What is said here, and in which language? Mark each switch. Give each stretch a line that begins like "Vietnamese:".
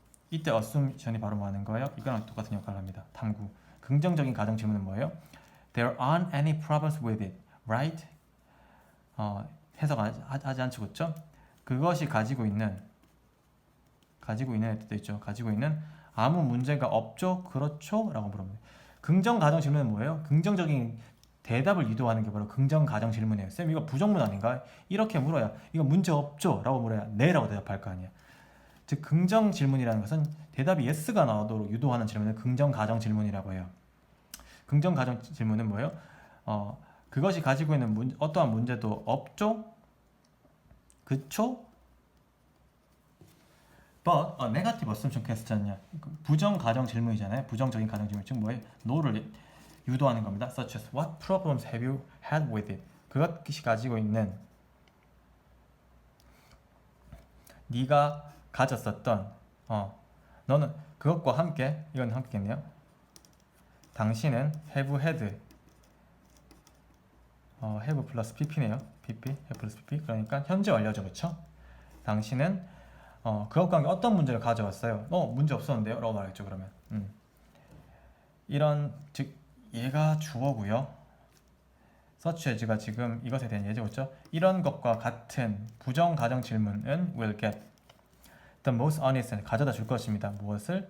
Korean: 이때 assumption이 바로 뭐 하는 거예요? 이거랑 똑같은 역할을 합니다. 탐구. 긍정적인 가정 질문은 뭐예요?
English: There aren't any problems with it, right?
Korean: 해석하지 않죠, 그렇죠? 그것이 가지고 있는 뜻도 있죠. 가지고 있는 아무 문제가 없죠, 그렇죠? 라고 물어봅니다. 긍정 가정 질문은 뭐예요? 긍정적인 대답을 유도하는 게 바로 긍정 가정 질문이에요. 쌤 이거 부정문 아닌가? 이렇게 물어야 이거 문제 없죠? 라고 물어야 네 라고 대답할 거 아니에요. 즉 긍정 질문이라는 것은 대답이 yes가 나오도록 유도하는 질문을 긍정 가정 질문이라고 해요. 긍정 가정 질문은 뭐예요? 그것이 가지고 있는 어떠한 문제도 없죠? 그쵸?
English: But a negative assumption question이야.
Korean: 부정 가정 질문이잖아요. 부정적인 가정 질문 즉 뭐예요? no를 유도하는 겁니다.
English: Such as what problems have you had with it?
Korean: 그것이 가지고 있는 네가 가졌었던 너는 그것과 함께 이건 함께겠네요. 당신은
English: have had
Korean: have 플러스 pp네요. have 플러스 pp 그러니까 현재 완료죠. 그렇죠? 당신은 그것과 함께 어떤 문제를 가져왔어요? 문제 없었는데요? 라고 말했죠. 그러면 이런 즉 얘가 주어고요. such as가 지금 이것에 대한 예죠. 그렇죠? 이런 것과 같은 부정 가정 질문은
English: will get the most honest
Korean: 가져다 줄 것입니다. 무엇을?